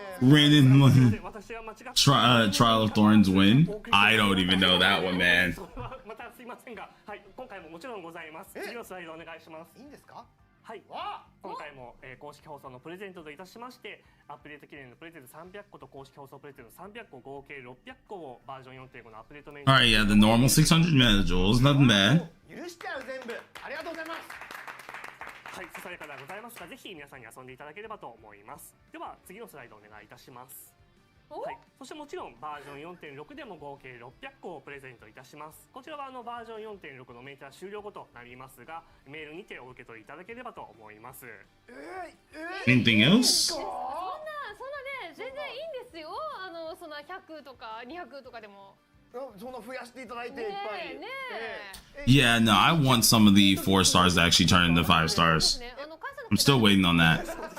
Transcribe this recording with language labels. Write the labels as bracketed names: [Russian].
[English] Random Trial of Thorns win? I don't even know that one, man. [Japanese] またすいませんが、はい、今回ももちろんございます。次のスライドお願いします。いいんですか？はい、今回も、公式放送のプレゼントといたしまして、アップデート記念のプレゼント300個と公式放送プレゼント300個合計600個をバージョン 4.5 のアップデートメニュー。 [English] Alright, yeah, the normal 600 megajoules, nothing bad. [Japanese] 許しちゃう全部。ありがとうございます。はい、ささやかではございますが、ぜひ皆さんに遊んでいただければと思います。では次のスライドお願いいたします。はい、そしてもちろんバージョン 4.6 でも合計600個をプレゼントいたします。こちらはバージョン 4.6 のメーター終了後となりますが、メールにてお受け取りいただければと思います。 [English] Anything else? [Japanese] そんなね、全然いいんですよ。そんな100とか200とかでも。そんな増やしていただいていっぱい。 [English] Yeah, no, I want some of the 4 stars to actually turn into 5 stars. I'm still waiting on that.